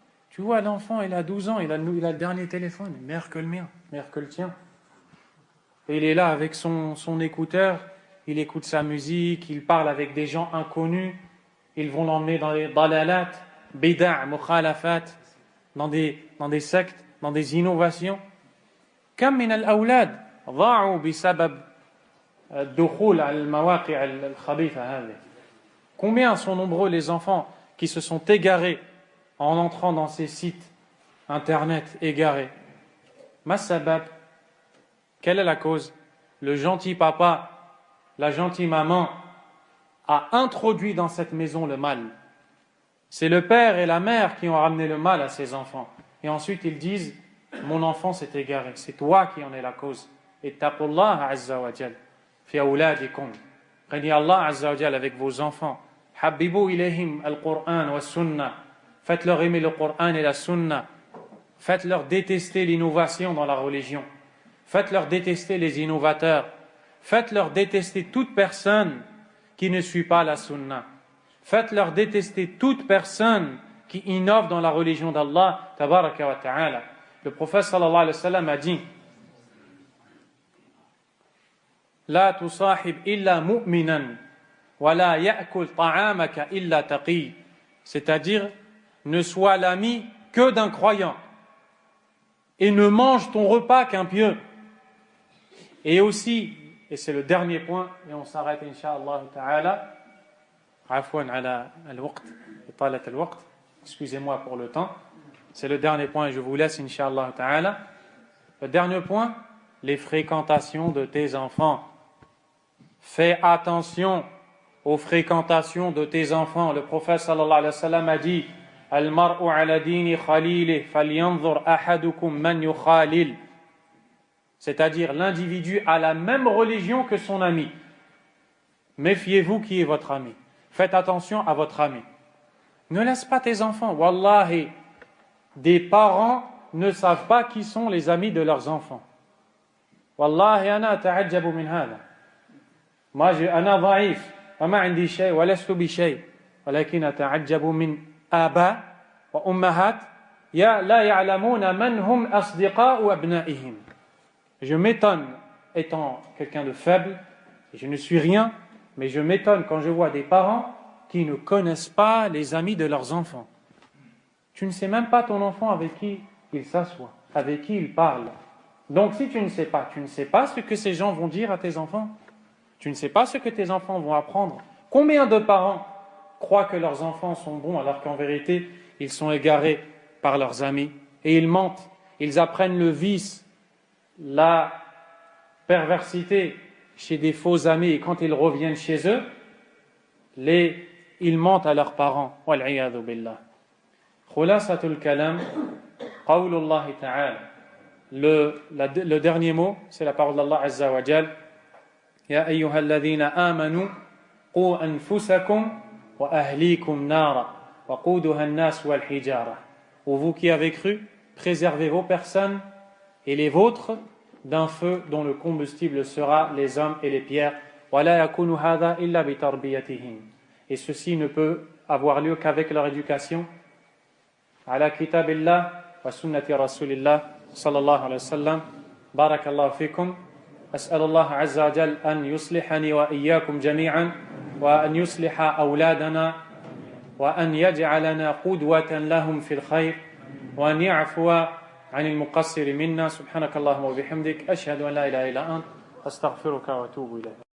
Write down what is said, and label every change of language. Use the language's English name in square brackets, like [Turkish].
[French] Tu vois, l'enfant, il a 12 ans, il a le dernier téléphone, meilleur que le mien, meilleur que le tien. Et il est là avec son écouteur, il écoute sa musique, il parle avec des gens inconnus, ils vont l'emmener dans les [Arabic] dalalat, bida', mukhalafat, [French] dans des sectes, dans des innovations. [Arabic] Kam min al-awlad ضاعوا بسبب الدخول على المواقع الخبيثة هذه. [French] Combien sont nombreux les enfants qui se sont égarés en entrant dans ces sites internet égarés? Masabab, quelle est la cause? Le gentil papa, la gentille maman a introduit dans cette maison le mal. C'est le père et la mère qui ont ramené le mal à ses enfants. Et ensuite ils disent, mon enfant s'est égaré, c'est toi qui en es la cause. [Arabic] Ittaqullah azza wa jal fi awladikum. [French] Craignez Allah azza wa jal avec vos enfants. [Arabic] Habbibu ilayhim al-Qur'an wa sunnah. [French] Faites-leur aimer le Qur'an et la sunna. Faites-leur détester l'innovation dans la religion. Faites-leur détester les innovateurs. Faites-leur détester toute personne qui ne suit pas la sunna. Faites-leur détester toute personne qui innove dans la religion d'Allah tabaraka wa ta'ala. Le prophète sallallahu alayhi wa sallam a dit [Arabic] لا تصاحب إلا مؤمنا ولا يأكل طعامك إلا تقي. [French] C'est-à-dire, ne sois l'ami que d'un croyant et ne mange ton repas qu'un pieux. Et aussi, et c'est le dernier point, et on s'arrête incha'Allah ta'ala, [Arabic] عفوا على الوقت إطالة الوقت, [French] excusez-moi pour le temps, c'est le dernier point et je vous laisse incha'Allah ta'ala. Le dernier point, les fréquentations de tes enfants. Fais attention aux fréquentations de tes enfants. Le prophète [Arabic] sallallahu alayhi wa sallam [French] a dit [Arabic] Al-mar'u ala dini khalilih falyanzur ahadukum man yukhalil. [French] C'est-à-dire l'individu a la même religion que son ami. Méfiez-vous qui est votre ami. Faites attention à votre ami. Ne laisse pas tes enfants. Wallahi, des parents ne savent pas qui sont les amis de leurs enfants. [Arabic] Wallahi, ana ta'ajjabu min hada. Moi, ana ضعيف وما عندي شيء ولست بشيء ولكن أتعجب من آباء وأمهات لا يعلمون من هم أصدقاء أبنائهم. [French] Je m'étonne, étant quelqu'un de faible, et je ne suis rien, mais je m'étonne quand je vois des parents qui ne connaissent pas les amis de leurs enfants. Tu ne sais même pas ton enfant avec qui il s'assoit, avec qui il parle. Donc si tu ne sais pas ce que ces gens vont dire à tes enfants. Tu ne sais pas ce que tes enfants vont apprendre. Combien de parents croient que leurs enfants sont bons alors qu'en vérité, ils sont égarés par leurs amis et ils mentent. Ils apprennent le vice, la perversité chez des faux amis et quand ils reviennent chez eux, ils mentent à leurs parents. [Arabic] Wal'iyadhu billah. Khulasatul kalam, qawlullah ta'ala. [French] Le dernier mot, c'est la parole d'Allah Azza wa Jal. [Arabic] يا أيها الذين آمنوا قوا أنفسكم وأهليكم نارا وقودها الناس والحجارة. [French] Ô vous qui avez cru, préservez vos personnes et les vôtres d'un feu dont le combustible sera les hommes et les pierres. [Arabic] ولا يكون هذا إلا بتربيتهم. [French] Et ceci ne peut avoir lieu qu'avec leur éducation. [Arabic] على كتاب الله وسنة رسول الله صلى الله عليه وسلم. بارك الله فيكم. أسأل الله عز وجل أن يصلحني وإياكم جميعا وأن يصلح أولادنا وأن يجعلنا قدوة لهم في الخير وأن يعفو عن المقصر منا. سبحانك اللهم وبحمدك أشهد أن لا إله إلا أنت أستغفرك وأتوب إليك.